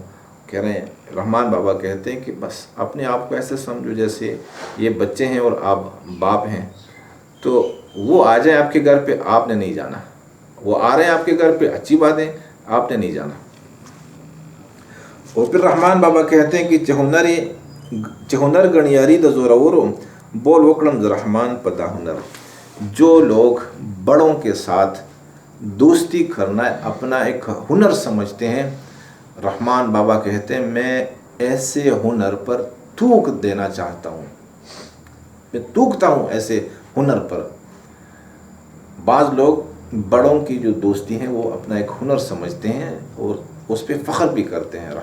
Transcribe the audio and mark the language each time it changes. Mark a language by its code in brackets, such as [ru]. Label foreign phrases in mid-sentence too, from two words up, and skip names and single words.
[ur] کہہ رہے ہیں رحمان بابا کہتے ہیں کہ بس اپنے آپ کو ایسے سمجھو جیسے یہ بچے ہیں اور آپ باپ ہیں. تو وہ آ جائیں آپ کے گھر پہ، آپ نے نہیں جانا. وہ آ رہے ہیں آپ کے گھر پہ، اچھی بات ہے، آپ نے نہیں جانا. اور پھر رحمان بابا کہتے ہیں کہ [ps] چہنر گنیاری دا زورورو بول وکڑم رحمان پدا ہنر. [ur] جو لوگ بڑوں کے ساتھ دوستی کرنا اپنا ایک ہنر سمجھتے ہیں، رحمان بابا کہتے ہیں میں ایسے ہنر پر تھوک دینا چاہتا ہوں، میں تھوکتا ہوں ایسے ہنر پر. بعض لوگ بڑوں کی جو دوستی ہے وہ اپنا ایک ہنر سمجھتے ہیں اور اس پر فخر بھی کرتے ہیں.